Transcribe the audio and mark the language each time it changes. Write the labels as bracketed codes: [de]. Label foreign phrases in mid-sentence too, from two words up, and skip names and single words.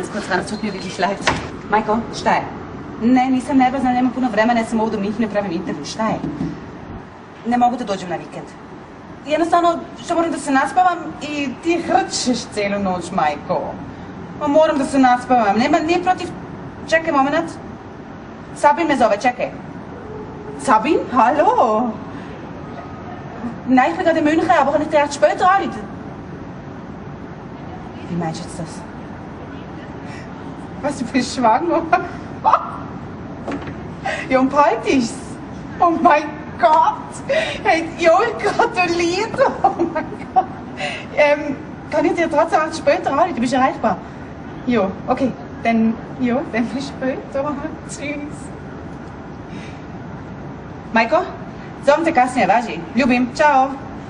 [de] stvarno tut mi wirklich leid. [bs] Majko, šta je? Ne, nisam nervozna, nema puno vremena, ja sam ovdje u Minhenu, pravim intervju, šta je? Ne mogu da dođem na vikend. Jednostavno, što moram da se naspavam i ti hrčeš cijelu noć, Majko. Moram da se naspavam, nije protiv... Čekaj moment. Sabin me zove, čekaj. [de] Sabin, hallo? Nein, ich bin gerade in München, aber kann ich dir erst später anrufen? Wie meinst du jetzt das? Was, du bist schwanger? Ja, und bald ist's. Oh mein Gott! Hey, ja, ich gratuliere! Oh mein Gott! Kann ich dir trotzdem erst später anrufen? Du bist erreichbar? Ja, okay. Dann bis später. Tschüss. [bs] Majko, zovem te kasnije, važi. Ljubim, čao.